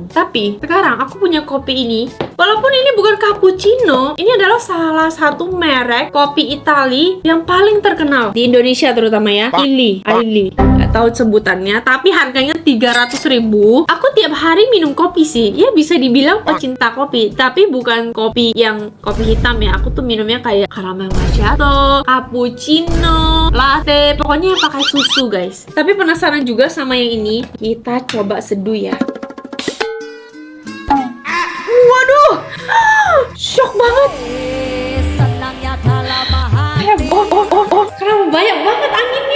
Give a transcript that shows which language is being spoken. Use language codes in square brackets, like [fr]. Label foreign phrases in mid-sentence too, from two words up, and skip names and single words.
[id] Tapi sekarang aku punya kopi ini. Walaupun ini bukan cappuccino, ini adalah salah satu merek kopi Italia yang paling terkenal di Indonesia terutama ya. Aili. Gak tahu sebutannya, tapi harganya 300.000. Aku tiap hari minum kopi sih. Ya bisa dibilang pecinta kopi, tapi bukan kopi yang kopi hitam ya. Aku tuh minumnya kayak caramel macchiato, cappuccino, latte, pokoknya yang pakai susu guys. Tapi penasaran juga sama yang ini. Kita coba seduh ya. Waduh, shock banget. Kenapa banyak banget anginnya?